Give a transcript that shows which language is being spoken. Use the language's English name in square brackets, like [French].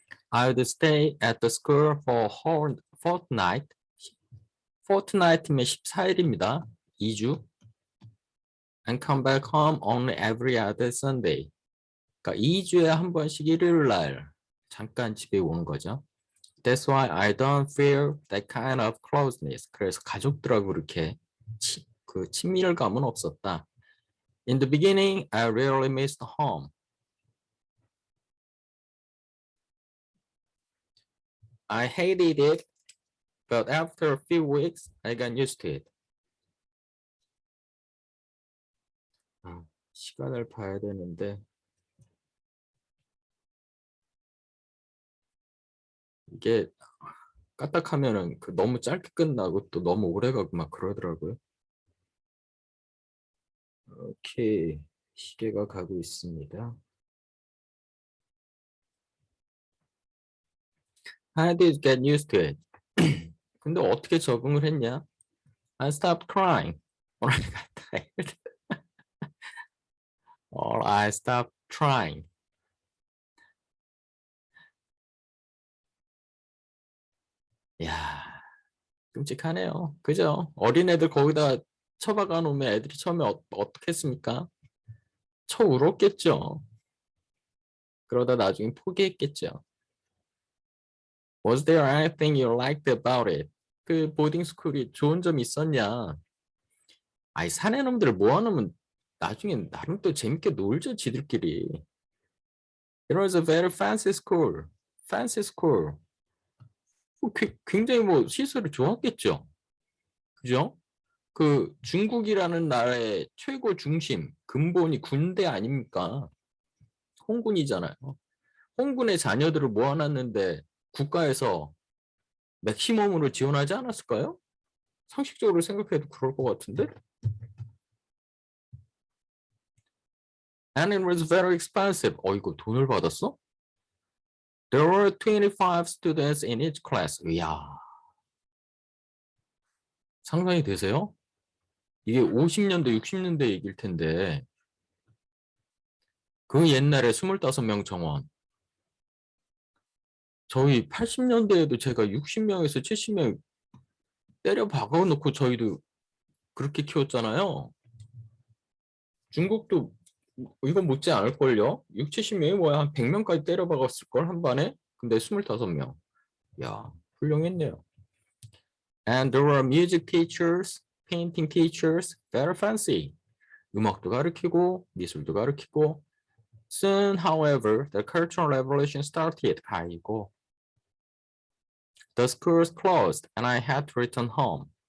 [English] I'd stay at the school for a fortnight. [Korean] fortnight면 14일입니다. 2주. [English] And come back home only every other Sunday. [Korean] 그러니까 2주에 한 번씩 일요일 날 잠깐 집에 오는 거죠. [English] That's why I don't feel that kind of closeness. [Korean] 그래서 가족들하고 이렇게 그 친밀감은 없었다. [English] In the beginning, I really missed home. I hated it, but after a few weeks, I got used to it. [Korean] 시간을 봐야 되는데 이게 까딱하면은 그 너무 짧게 끝나고 또 너무 오래 가고 막 그러더라고요. 오케이, 시계가 가고 있습니다. [English] How did you get used to it? [Korean] 근데 어떻게 적응을 했냐? [English] I stopped crying. Or I got tired. Or I stopped trying. [Korean] 야, 끔찍하네요. 그죠? 어린애들 거기다 처박아 놓으면 애들이 처음에 어떻게 했습니까? 쳐 울었겠죠. 그러다 나중에 포기했겠죠. [English] Was there anything you liked about it? [Korean] 그 보딩 스쿨이 좋은 점이 있었냐? 아이 사내 놈들 모아놓으면 나중에 나름 또 재밌게 놀죠 지들끼리. [English] It was a very fancy school. Fancy school. [Korean] 굉장히 뭐 시설이 좋았겠죠. 그죠? 그 중국이라는 나라의 최고 중심, 근본이 군대 아닙니까? 홍군이잖아요. 홍군의 자녀들을 모아놨는데 국가에서 맥시멈으로 지원하지 않았을까요? 상식적으로 생각해도 그럴 것 같은데? [English] And it was very expensive. [Korean] 이거 돈을 받았어? [English] There were 25 students in each class. [Korean] 이야. 상상이 되세요? 이게 50년대, 60년대 얘기일 텐데 그 옛날에 25명 정원. 저희 80년대에도 제가 60명에서 70명 때려 박아놓고 저희도 그렇게 키웠잖아요. 중국도 이건 못지 않을걸요? 6, 70명이 뭐야? 한 100명까지 때려 박았을걸 한 반에? 근데 25명. 야, 훌륭했네요. [English] And there were music teachers, painting teachers, very fancy. [Korean] 음악도 가르치고 미술도 가르치고. [English] Soon, however, the Cultural Revolution started. 아이고. The schools closed and I had to return home.